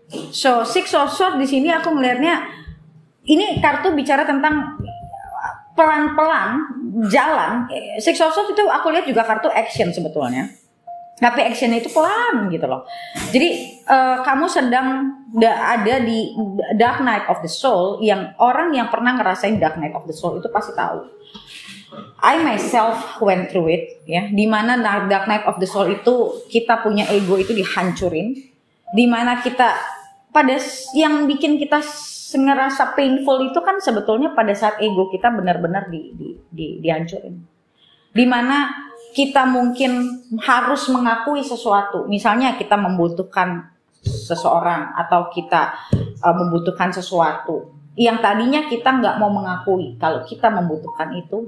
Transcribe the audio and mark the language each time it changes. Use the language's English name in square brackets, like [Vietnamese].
[Indonesian] So Six of Swords di sini aku melihatnya ini kartu bicara tentang pelan-pelan jalan. Six of Swords itu aku lihat juga kartu action sebetulnya. Tapi actionnya itu pelan gitu loh. Jadi kamu sedang ada di Dark Night of the Soul, yang orang yang pernah ngerasain Dark Night of the Soul itu pasti tahu. [English] I myself went through it, ya. [Indonesian] Dimana Dark Night of the Soul itu kita punya ego itu dihancurin. Dimana kita pada yang bikin kita ngerasa painful itu kan sebetulnya pada saat ego kita benar-benar dihancurin. Dimana kita mungkin harus mengakui sesuatu, misalnya kita membutuhkan seseorang atau kita membutuhkan sesuatu yang tadinya kita nggak mau mengakui kalau kita membutuhkan itu.